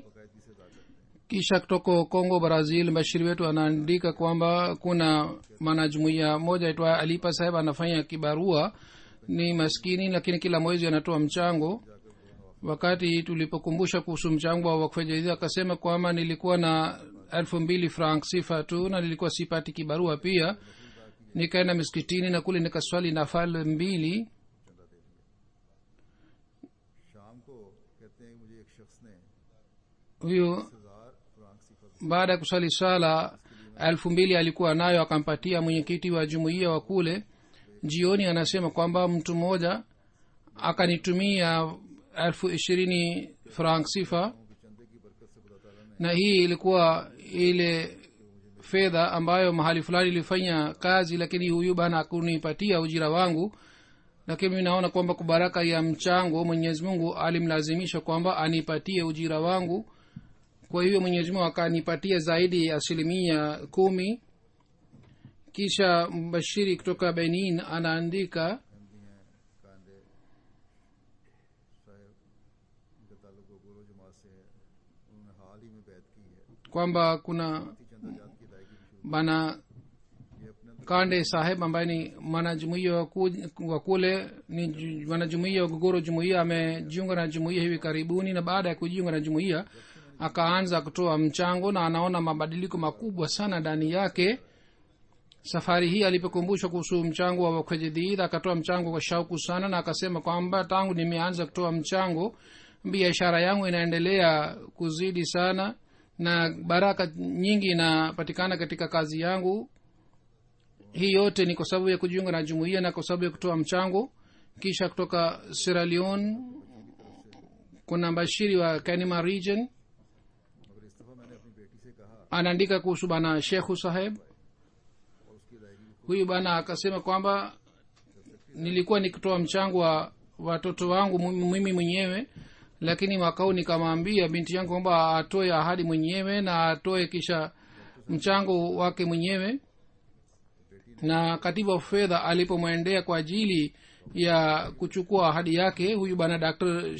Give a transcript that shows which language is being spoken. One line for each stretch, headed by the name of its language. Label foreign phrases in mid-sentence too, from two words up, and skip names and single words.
Swahili: Kisha kutoka Kongo Brazil mbashiri wetu anaandika kwamba kuna mwanajumuiya moja aitwa Alipa Saheb, anafanya kibarua, ni maskini lakini kila mwezi anatoa mchango. Wakati tulipokumbusha kuhusu mchango wa Wakfu Jadid akasema kwamba nilikuwa na 2,000 francs sifa tu na nilikuwa sipati kibarua pia. nikaenda miskitini na kule nikaswali nafal mbili.
Urdu: شام کو کہتے ہیں مجھے ایک شخص نے
Swahili: huyo
Urdu: 1000 فرانک سیفر
Swahili: baada ya kuswali swala 2,000 alikuwa nayo akampatia mwenyekiti wa jumuiya wa kule. Jioni anasema kwamba mtu mmoja akanitumia 20,000 franc sifa,
Urdu: چندے کی برکت سے خدا تعالیٰ نے
Swahili: na hii ilikuwa ile fedha ambayo mahali fulani ilifanya kazi, lakini huyu bana hakunipatia ujira wangu. Lakini mimi naona kwamba kwa baraka ya mchango Mwenyezi Mungu alimlazimisha kwamba anipatie ujira wangu. Kwa hiyo Mwenyezi Mungu akanipatia zaidi ya 10%. Kisha mbashiri kutoka Benin anaandika
Urdu: کاندے صاحب ان کا تعلق گورو جماعت سے ہے، انہوں نے حال ہی میں بیعت کی ہے.
Swahili: kwamba kuna
Urdu: چندہ جات کی ادائیگی بھی شروع
Swahili: bana
Urdu: یہ اپنے
Swahili: kande saheb ambaye ni mwanajumuiya wa kule, ni mwanajumuiya wa Gogoro jumuiya, amejiunga na jumuiya hivi karibuni, na baada ya kujiunga na jumuiya akaanza kutoa mchango na anaona mabadiliko makubwa sana ndani yake. Safari hii alipokumbushwa kuhusu mchango wa wakajidid akatoa mchango kwa shauku sana, na akasema kwamba tangu nimeanza kutoa mchango biashara yangu inaendelea kuzidi sana na baraka nyingi inapatikana katika kazi yangu. Hii yote ni kwa sababu ya kujiunga na jumuiya na kwa sababu ya kutoa mchango. Kisha kutoka Sierra Leone kuna mbashiri wa Kanima region
Urdu: مگر اس دفعہ میں نے اپنی بیٹی سے کہا
Swahili: anaandika kuhusu bana Sheikh Saheb.
Urdu: اور اس کی ادائیگی
Swahili: Huyu bana akasema kwamba nilikuwa nikitoa mchango wa watoto wangu mimi mwenyewe, lakini mwaka huu nikamwambia binti yangu kwamba atoe ahadi mwenyewe na atoe kisha mchango wake mwenyewe. Na katibu wa fedha alipomwendea kwa ajili ya kuchukua ahadi yake, huyu bana Dr.